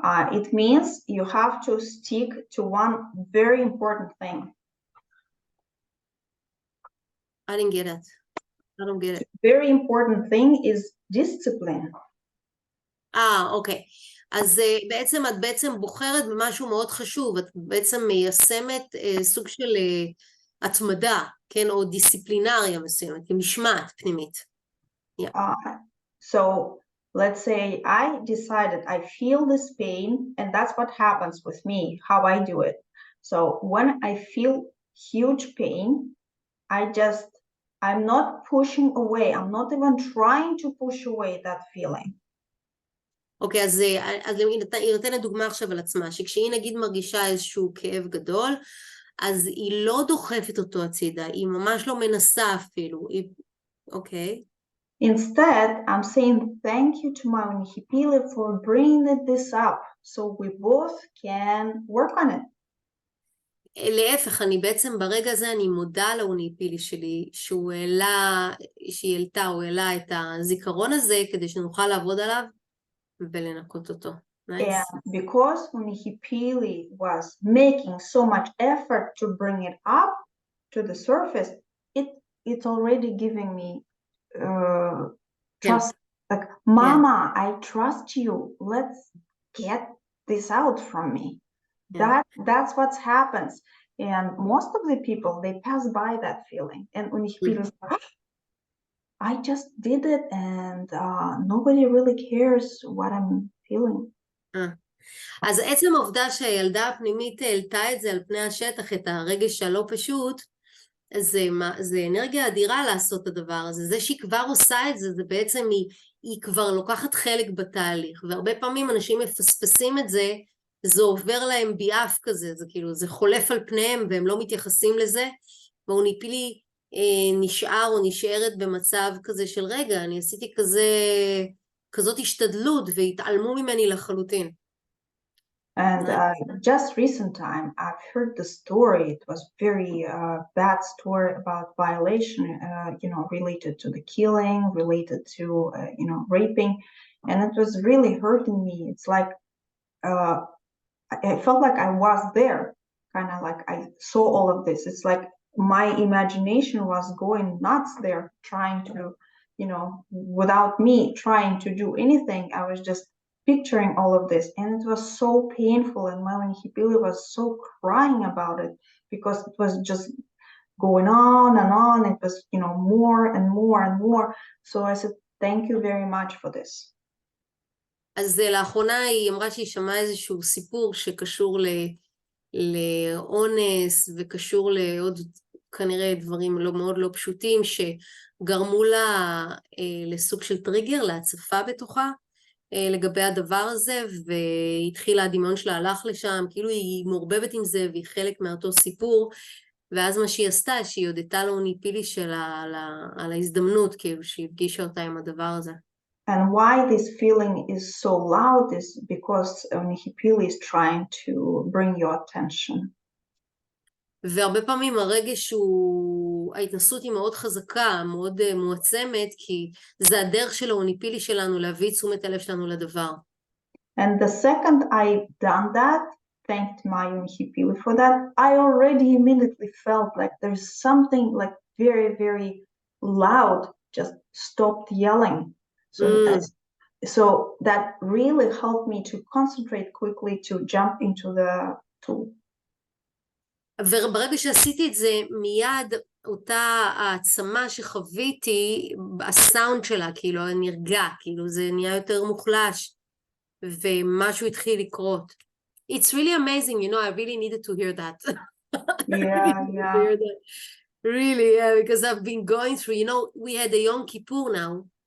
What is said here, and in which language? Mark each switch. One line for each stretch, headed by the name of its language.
English: it means you have to stick to one very important thing. I didn't get it. I don't get it. Very important thing is discipline.
Hebrew: אוקיי. אז בעצם את בעצם בוחרת במשהו מאוד חשוב, את בעצם מיישמת סוג של התמדה, כן, או דיסציפלינריה מסוימת, משמעת פנימית.
English: So let's say I decided I feel this pain, and that's what happens with me, how I do it. So when I feel huge pain, I'm not pushing away, I'm not even trying to push away that feeling.
Hebrew: אוקיי, אז היא נותנת דוגמה עכשיו על עצמה, שכשהיא נגיד מרגישה איזשהו כאב גדול, אז היא לא דוחפת אותו הצידה, היא ממש לא מנסה אפילו, אוקיי.
English: Instead, I'm saying thank you to my Unhipili for bringing this up, so we both can work on it.
Hebrew: להפך, אני בעצם ברגע הזה אני מודה לאוניפילי שלי, שהיא העלתה, הוא העלה את הזיכרון הזה, כדי שנוכל לעבוד עליו ולנקות אותו.
English: Nice. And because Unhipili was making so much effort to bring it up to the surface, it's already giving me trust. Like, Mama, I trust you. Let's get this out from me. That's what happens. And most of the people, they pass by that feeling. And Unhipili is like, I just did it, and nobody really cares what I'm feeling.
Hebrew: אז עצם העובדה שהילדה הפנימית העלתה את זה על פני השטח, את הרגש הלא פשוט, זה אנרגיה אדירה לעשות את הדבר הזה. זה שהיא כבר עושה את זה, זה בעצם היא כבר לוקחת חלק בתהליך, והרבה פעמים אנשים מפספסים את זה, זה עובר להם ביעף כזה, זה כאילו, זה חולף על פניהם והם לא מתייחסים לזה, ואוניפילי נשאר או נשארת במצב כזה של רגע, אני עשיתי כזאת השתדלות והתעלמו ממני לחלוטין.
English: And just recent time, I've heard the story. It was very bad story about violation, related to the killing, related to, raping. And it was really hurting me. It's like, I felt like I was there, kind of like I saw all of this. It's like my imagination was going nuts there, trying to, without me trying to do anything. I was just picturing all of this, and it was so painful, and my Unhipili was so crying about it because it was just going on and on. It was, more and more and more. So I said, thank you very much for this.
Hebrew: אז לאחרונה היא אמרה שהיא שמעה איזשהו סיפור שקשור לאונס וקשור לעוד כנראה דברים מאוד לא פשוטים שגרמו לה לסוג של טריגר, להצפה בתוכה לגבי הדבר הזה, והתחילה הדמיון שלה הלך לשם, כאילו היא מעורבבת עם זה והיא חלק מאותו סיפור, ואז מה שהיא עשתה, שהיא הודתה לאוניפילי שלה על ההזדמנות, כאילו שהיא הפגישה אותה עם הדבר הזה.
English: And why this feeling is so loud is because Nihipili is trying to bring your attention.
Hebrew: והרבה פעמים הרגש ההתנסות היא מאוד חזקה, מאוד מועצמת, כי זה הדרך של האוניפילי שלנו להביא תשומת הלב שלנו לדבר.
English: And the second I done that, thanked my Nihipili for that, I already immediately felt like there's something like very, very loud, just stopped yelling. So that really helped me to concentrate quickly to jump into the tool.
Hebrew: וברגע שעשיתי את זה, מיד אותה העצמה שחוויתי, הסאונד שלה, כאילו, נרגע, כאילו, זה נהיה יותר מוחלש, ומשהו התחיל לקרות.
English: It's really amazing, you know, I really needed to hear that. Yeah. Really, yeah, because I've been going through, you know, we had a Yom Kippur now.